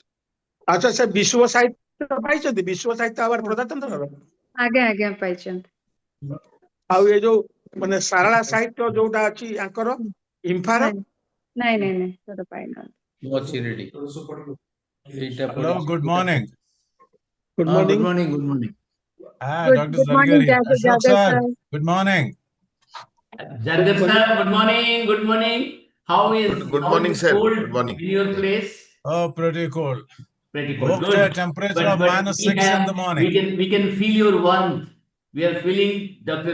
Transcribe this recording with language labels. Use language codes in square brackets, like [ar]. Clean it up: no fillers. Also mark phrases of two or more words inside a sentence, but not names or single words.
[or] ଆଚ୍ଛା, ସେ ବିଶ୍ୱ ସାହିତ୍ୟ ପାଇଛନ୍ତି? ବିଶ୍ୱ ସାହିତ୍ୟ ଆୱାର୍ଡ ପ୍ରଜାତନ୍ତ୍ରର? ଆଜ୍ଞା ଆଜ୍ଞା ପାଇଛନ୍ତି। ଆଉ ଏ ଯୋଉ ମାନେ ସାରଳା ସାହିତ୍ୟ ଯୋଉଟା ଅଛି ଆଙ୍କର ଇମ୍ଫାର? ନାଇଁ ନାଇଁ ନାଇଁ ନାଇଁ ସେଟା ପାଇନାହାନ୍ତି। ମୁଁ ଅଛି ରେଡି ଏଇଟା [en] Hello, good morning. ଗୁଡ୍ [or] ହଁ [en] ମର୍ଣ୍ଣିଂ। good morning Dr. Good Zargar morning, here. Ashok Jagat sir, sir. good morning. Jagdish sir, good morning. Good morning. Good How is morning, the sir. cold Good morning. in your place? Oh, pretty cold. Pretty cold. Woke to a Good. temperature But of minus we 6 in the have morning. we can feel your warmth. We are feeling Dr.